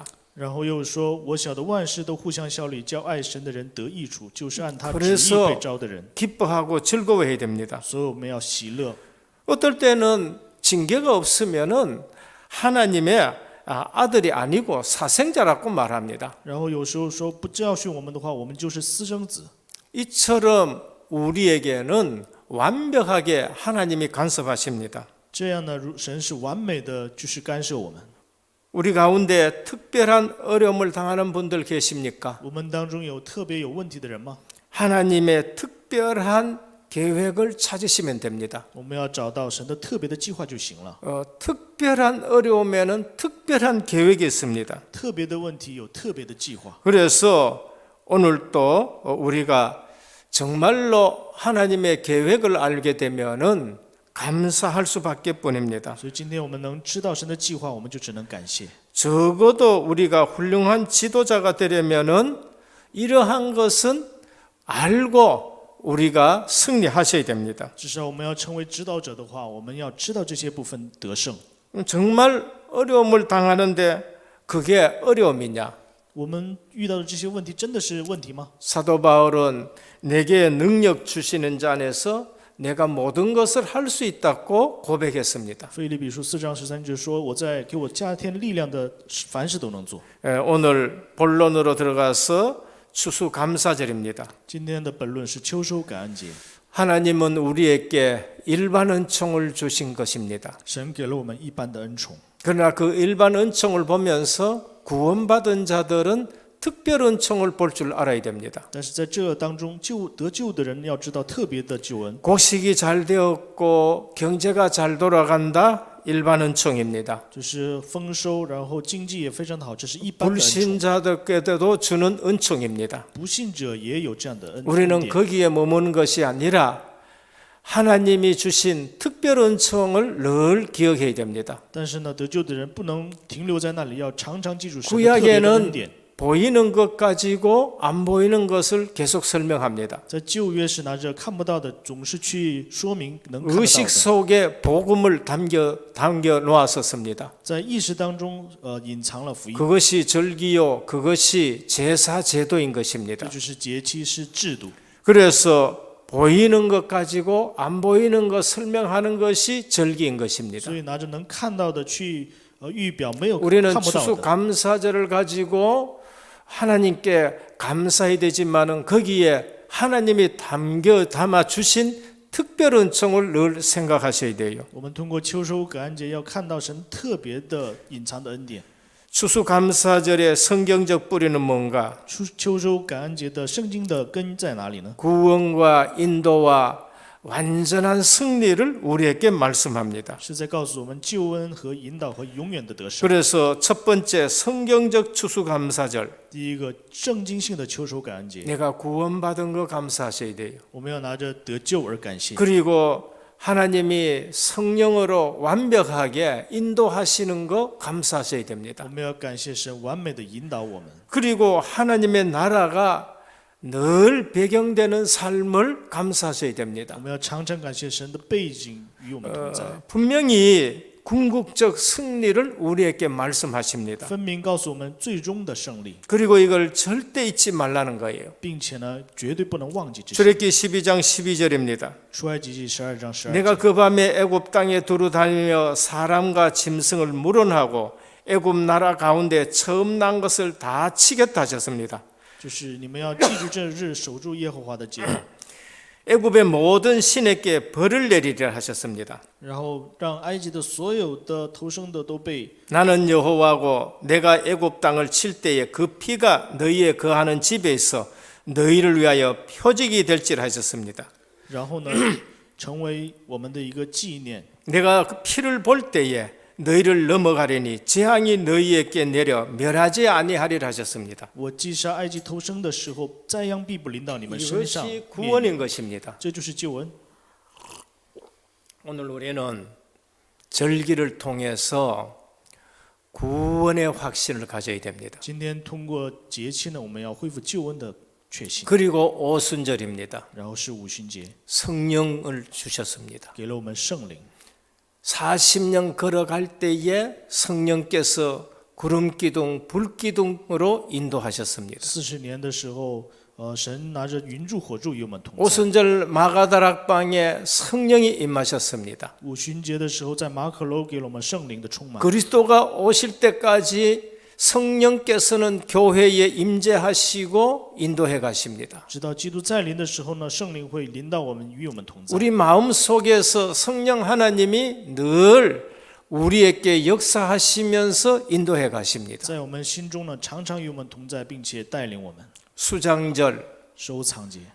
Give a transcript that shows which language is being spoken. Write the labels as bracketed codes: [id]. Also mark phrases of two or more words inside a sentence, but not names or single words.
[zh] 然后又说，我晓得万事都互相效力，叫爱神的人得益处，就是按他旨意 [ko] 그래서 [zh] 被招的人。 [ko] 기뻐하고 즐거워해야 됩니다. [zh] 所以我们要喜乐。 [ko] 어떨 때는 징계가 없으면은 하나님의 아들이 아니고 사생자라고 말합니다. [zh] 然后有时候说不教训我们的话，我们就是私生子。 [ko] 이처럼 우리에게는 완벽하게 하나님이 간섭하십니다. [zh] 这样呢，神是完美的，就是干涉我们。 [ko] 우리 가운데 특별한 어려움을 당하는 분들 계십니까? [zh] 我们当中有特别有问题的人吗？ [ko] 하나님의 특별한 계획을 찾으시면 됩니다. [zh] 我们要找到神的特别的计划就行了。 [ko] 특별한 어려움에는 특별한 계획이 있습니다. [zh] 特别的问题有特别的计划。 [ko] 그래서 오늘 또 우리가 정말로 하나님의 계획을 알게 되면은 감사할 수밖에 뿐입니다. [zh] 所以今天我们能知道神的计划，我们就只能感谢。 [ko] 적어도 우리가 훌륭한 지도자가 되려면은 이러한 것은 알고 우리가 승리하셔야 됩니다. [zh] 至少我们要成为指导者的话，我们要知道这些部分得胜。 [ko] 정말 어려움을 당하는데 그게 어려움이냐? [zh] 我们遇到的这些问题真的是问题吗？ [ko] 사도 바울은 내게 능력 주시는 자 안에서 내가 모든 것을 할 수 있다고 고백했습니다. [zh] 腓立比书4章13节说：“我在给我加添力量的，凡事都能做。” [ko] 오늘 본론으로 들어가서 추수감사절입니다. [zh] 今天的本论是秋收感恩节。 [ko] 하나님은 우리에게 일반 은총을 주신 것입니다. [zh] 神给了我们一般的恩宠， [ko] 그러나 그 일반 은총을 보면서 구원받은 자들은 특별 은총을 볼 줄 알아야 됩니다. [zh] 但是在这当中得救的人要知道特别的救恩， [ko] 곡식이 잘 되었고 경제가 잘 돌아간다. 일반 은총입니다. [zh] 就是丰收，然后经济也非常的好，这是一般的恩宠。 [ko] 불신자들께도 주는 은총입니다. [zh] 不信者也有这样的恩 [ko] 우리는 [zh] 典。 [ko] 거기에 머무는 것이 아니라 하나님이 주신 특별 은총을 늘 기억해야 됩니다. [zh] 但是呢，得救的人不能停留在那里，要常常记住神的特别的恩 [ko] 구약에는 [zh] 典。 [ko] 보이는 것 가지고 안 보이는 것을 계속 설명합니다. [zh] 在旧约是拿着看不到的，总是去说明能看得到 [ko] 의식 [zh] 的。 [ko] 속에 복음을 담겨 놓았었습니다. [zh] 在意识当中，隐藏了福音， [ko] 그것이 절기요, 그것이 제사 제도인 [zh] 这 [ko] 것입니다. [zh] 就是节期，是制度。 [ko] 그래서 보이는 것 가지고 안 보이는 것 설명하는 것이 절기인 것입니다. [zh] 所以拿着能看到的去预表没有 [ko] 우리는 [zh] 看不到的。 [ko] 추수감사절을 가지고 하나님께 감사해야 되지만은 거기에 하나님이 담아 주신 특별 은총을 늘 생각하셔야 돼요. [zh] 我们通过秋收感恩节要看到神特别的隐藏的恩典。 [ko] 추수감사절의 성경적 뿌리는 뭔가? [zh] 秋收感恩节的圣经的根在哪里呢？ [ko] 구원과 인도와 완전한 승리를 우리에게 말씀합니다. [zh] 是在告诉我们救恩和引导和永远的得胜。 [ko] 그래서 첫 번째 성경적 추수감사절, [zh] 第一个圣经性的秋收感恩节， [ko] 내가 구원받은 거 감사하셔야 돼요. [zh] 我们要拿着得救而感谢。 [ko] 그리고 하나님이 성령으로 완벽하게 인도하시는 거 감사하셔야 [zh] 我 [ko] 됩니다. [zh] 们要感谢神完美的引导我们， [ko] 그리고 하나님의 나라가 늘 배경되는 삶을 감사하셔야 [zh] 我 [ko] 됩니다. [zh] 们要常常感谢神的背景与我们同在， [ko] 분명히 궁극적 승리를 우리에게 말씀하십니다. [zh] 分明告诉我们最终的胜利， [ko] 그리고 이걸 절대 잊지 말라는 거예요. [zh] 并且呢，绝对不能忘记这些。 [ko] 출애굽기 12장 12절입니다. [zh] 出埃及记12章12节。 [ko] 내가 그 밤에 애굽 땅에 두루 다니며 사람과 짐승을 물어하고 애굽 나라 가운데 처음 난 것을 다 치겠다 하셨습니다. [zh] 就是你们要记住这日，守住耶和华的节， [ko] 애굽의 모든 신에게 벌을 내리리라 하셨습니다. [zh] 然后让埃及的所有的投生的都被 [ko] 나는 여호와고 내가 애굽 땅을 칠 때에 그 피가 너희의 거하는 집에 있어 너희를 위하여 표적이 될지라 하셨습니다. [zh] 然后呢，成为我们的一个纪念。 [ko] 내가 그 피를 볼 때에 너희를 넘어가려니 재앙이 너희에게 내려 멸하지 아니하리라 하셨습니다. [zh] 我击杀埃及投生的时候，灾殃必不临到你们身上。 [ko] 이것이 구원인 것입니다. [zh] 这就是救恩。 [ko] 오늘 우리는 절기를 통해서 구원의 확신을 가져야 됩니다. [zh] 今天通过节期呢，我们要恢复救恩的确信。 [ko] 그리고 오순절입니다. [zh] 然后是五旬节， [ko] 성령을 주셨습니다. [zh] 给了我们圣灵。 [ko] 40년 걸어갈 때에 성령께서 구름기둥, 불기둥으로 인도하셨습니다. [zh] 40年的时候，神拿着云柱火柱与我们同在。 [ko] 오순절 마가다락방에 성령이 임하셨습니다. [zh] 五旬节的时候，在马可楼给了我们圣灵的充满。 [ko] 그리스도가 오실 때까지 성령께서는 교회에 임재하시고 인도해 가십니다. [zh] 直到基督再临的时候呢，圣灵会临到我们，与我们同在。 [ko] 우리 마음 속에서 성령 하나님이 늘 우리에게 역사하시면서 인도해 가십니다. [zh] 在我们心中呢，常常与我们同在，并且带领我们。 [ko] 수장절, [zh] 收藏节